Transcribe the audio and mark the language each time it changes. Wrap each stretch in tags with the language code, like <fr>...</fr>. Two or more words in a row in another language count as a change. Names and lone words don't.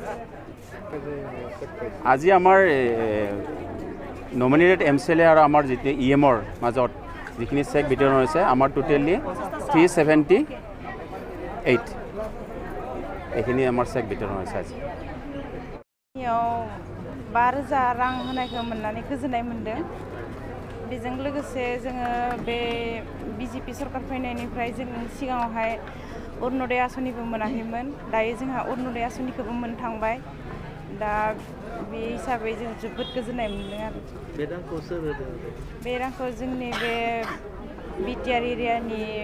<as>আজি আমাৰ নমিনেটেড MCLA আৰু আমাৰ যিটো EMৰ মাজত যিখিনি চেক বিতৰণ হৈছে আমাৰ টোটেলি 378 এইখিনি আমাৰ চেক বিতৰণ হৈছে আজি</as> <brx>5,000 रां होनायखौ मोननानै गोजोननाय मोनदों बेजों लोगोसे जोङो बे बिजेपि सरकार फैनायनिफ्राय जों सिगाङावहाय अरुणोदय आसनिबो मोनाखैमोन दायो जोंहा अरुणोदय आसनिखौबो मोनथांबाय दा बे हिसाबै जों जोबोद गोजोननाय मोनदों आरो बे रांखौ जोंनि बे बिटिआर एरियानि</brx>